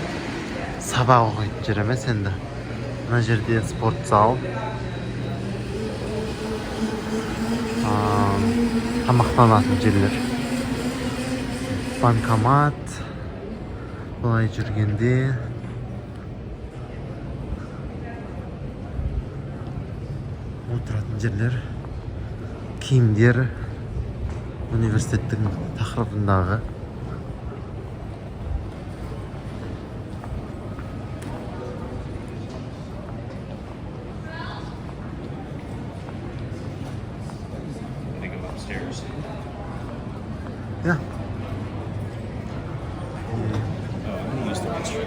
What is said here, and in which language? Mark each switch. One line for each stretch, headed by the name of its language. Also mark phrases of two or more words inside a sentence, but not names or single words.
Kazakh: Сабақ оқитын жер емес енді. Мына жерде спорт зал, тамақтанатын жерлер, банкомат, былай жүргенде отыратын жерлер, киімдер, университеттің тақырыбындағы.
English: Gonna go upstairs. Yeah. Oh, I'm gonna use the restroom.